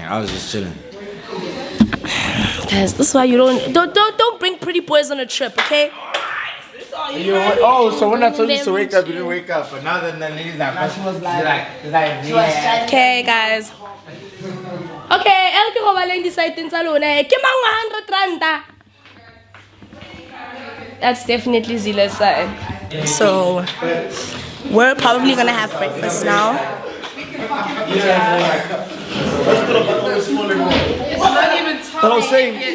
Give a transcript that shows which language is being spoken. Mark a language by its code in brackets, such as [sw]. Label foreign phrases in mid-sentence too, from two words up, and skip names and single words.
[en] I was just chilling. Guys, this is why you don't bring pretty boys on a trip, okay? Oh, so when I told you to wake up, you didn't wake up. But now that Naledi's like, she was like, yeah. Okay, guys. Okay, [st] elke go baleng di site tsa lona. Ke mang R100? [en] That's definitely Zila's side. So, we're probably gonna have breakfast now. It's not even time. But I was saying,